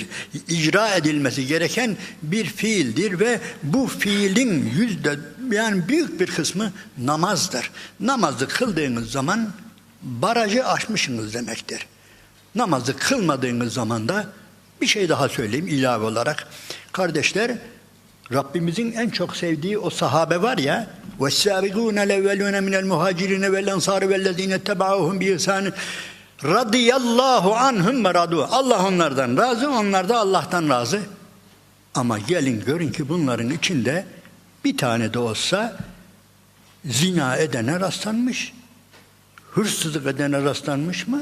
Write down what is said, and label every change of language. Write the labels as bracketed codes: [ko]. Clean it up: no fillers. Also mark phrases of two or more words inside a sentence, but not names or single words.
[tr] İcra edilmesi gereken bir fiildir ve bu fiilin yani büyük bir kısmı namazdır. Namazı kıldığınız zaman barajı aşmışsınız demektir. Namazı kılmadığınız zaman da bir şey daha söyleyeyim ilave olarak. Kardeşler, Rabbimizin en çok sevdiği o sahabe var ya, [ar] وَالسَّابِقُونَ الْاَوَّلُونَ مِنَ الْمُهَاجِرِينَ وَالْاَنْصَارِ وَالَّذ۪ينَ اتَّبَعُوهُمْ بِإِحْسَانٍ رضي الله عنهم ورضوا. [tr] Allah onlardan razı, onlar da Allah'tan razı. Ama gelin görün ki bunların içinde bir tane de olsa zina edene rastlanmış. Hırsızlık edene rastlanmış mı?